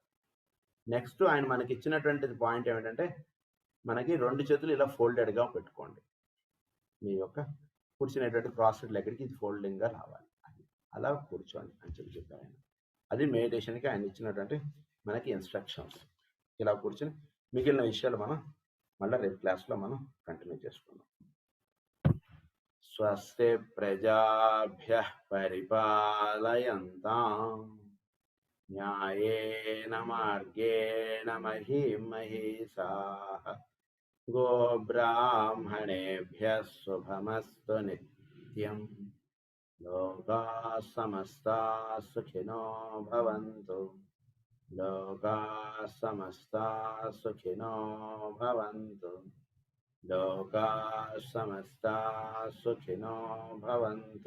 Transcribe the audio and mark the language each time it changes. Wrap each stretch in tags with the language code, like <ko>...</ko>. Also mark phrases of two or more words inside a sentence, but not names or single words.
<te>నెక్స్ట్ ఆయన మనకి ఇచ్చినటువంటి పాయింట్ ఏమిటంటే మనకి రెండు చేతులు ఇలా ఫోల్డెడ్గా పెట్టుకోండి, మీ యొక్క కూర్చునేటువంటి క్రాస్ లెగ్గరికి ఇది ఫోల్డింగ్గా రావాలి, అది అలా కూర్చోండి అని చెప్పారు ఆయన. అది మెడిటేషన్కి ఆయన ఇచ్చినటువంటి మనకి ఇన్స్ట్రక్షన్స్. ఇలా కూర్చొని మిగిలిన విషయాలు మనం మళ్ళీ రేపు క్లాస్లో మనం కంటిన్యూ చేసుకుందాం.</te> <sa>स्वस्ति प्रजाभ्यः परिपालयन्ताम् न्यायेन मार्गेण महीं महिषाः गोब्राह्मणेभ्यः शुभमस्तु नित्यम् लोकाः समस्ताः सुखिनो भवन्तु लोकाः समस्ताः सुखिनो भवन्तु लोकाः समस्ताः सुखिनो भवन्तु।</sa>